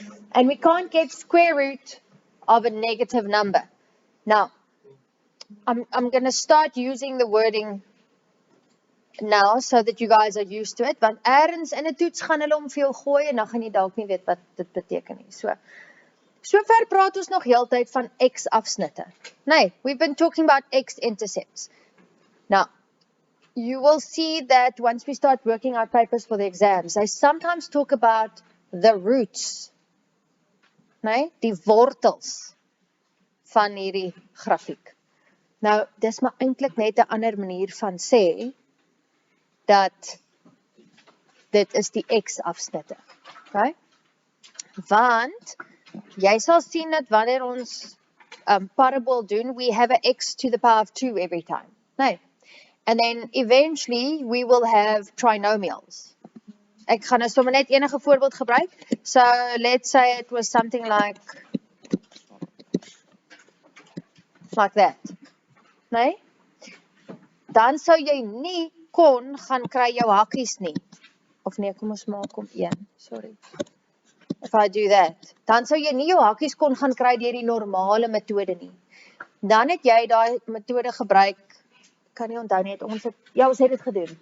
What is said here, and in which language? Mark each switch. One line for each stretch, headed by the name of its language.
English: And we can't get square root of a negative number. Now, I'm going to start using the wording now so that you guys are used to it.
Afrikaans: Want ergens in 'n toets gaan hulle om vir jou gooi en dan gaan jy dalk nie weet wat dit beteken nie. So ver praat ons nog heeltyd van x afsnitte. Nee,
English: we've been talking about x intercepts. Now, you will see that once we start working out papers for the exams, they sometimes talk about the roots, nee?
Afrikaans: Die wortels van hierdie grafiek. Nou, dis maar eintlik net 'n ander manier van sê dat dit is die x-afsnitte. Okay? Want jy sal sien dat wanneer ons parabol doen,
English: we have a x to the power of 2 every time. Nee. And then eventually we will have trinomials.
Afrikaans: Ek gaan nou sommer net enige voorbeeld gebruik.
English: So let's say it was something like that.
Afrikaans: Nee? Dan sou jy nie kon gaan kry jou hakkies nie. Of nee, kom ons maak hom 1. Sorry.
English: If I do that,
Afrikaans: dan sou jy nie jou hakkies kon gaan kry deur die normale metode nie. Dan het jy daai metode gebruik. Kan nie onthou nie, ons het dit gedoen.